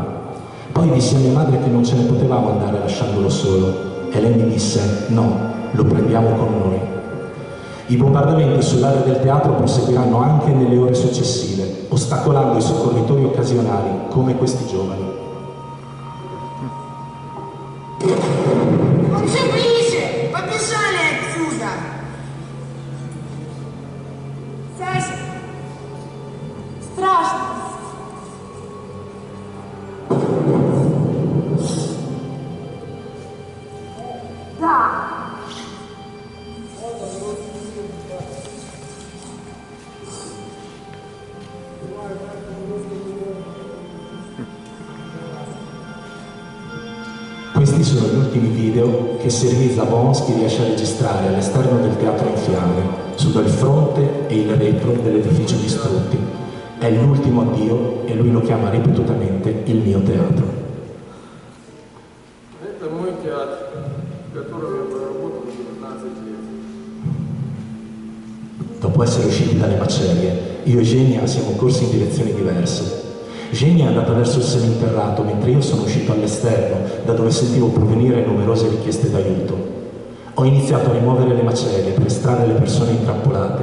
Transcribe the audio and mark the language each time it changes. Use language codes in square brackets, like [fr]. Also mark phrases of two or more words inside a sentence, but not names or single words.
[it] Poi dissi a mia madre che non ce ne potevamo andare lasciandolo solo e lei mi disse: no, lo prendiamo con noi. I bombardamenti sull'area del teatro proseguiranno anche nelle ore successive, ostacolando i soccorritori occasionali come questi giovani. [ru] Все ближе! Побежали отсюда! Саша! Страшно! Да! [it] Questi sono gli ultimi video che Sergei Zabonsky riesce a registrare all'esterno del teatro in fiamme, su dal fronte e il retro dell'edificio distrutti. È l'ultimo addio e lui lo chiama ripetutamente il mio teatro. [ru] Это мой театр, в котором я проработал 19 лет. [it] Dopo essere usciti dalle macerie, io e Genia siamo corsi in direzioni diverse. Genia è andata verso il seminterrato, mentre io sono uscito all'esterno, da dove sentivo provenire numerose richieste d'aiuto. Ho iniziato a rimuovere le macerie per estrarre le persone intrappolate.